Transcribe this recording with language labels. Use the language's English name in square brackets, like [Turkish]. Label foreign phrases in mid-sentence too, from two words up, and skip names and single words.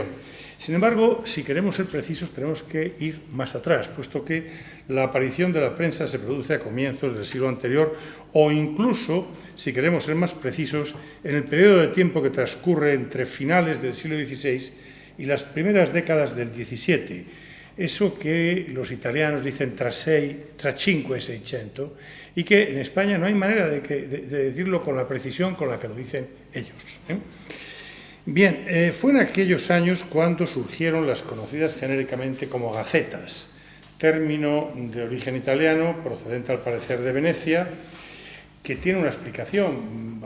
[Spanish] Sin embargo, si queremos ser precisos, tenemos que ir más atrás, puesto que la aparición de la prensa se produce a comienzos del siglo anterior o incluso, si queremos ser más precisos, en el periodo de tiempo que transcurre entre finales del siglo XVI y las primeras décadas del XVII. Eso que los italianos dicen [Italian] tra cinque e seicento, [Spanish] y que en España no hay manera de decirlo con la precisión con la que lo dicen ellos. Bien, fue en aquellos años cuando surgieron las conocidas genéricamente como gacetas, término de origen italiano, procedente al parecer de Venecia, que tiene una explicación.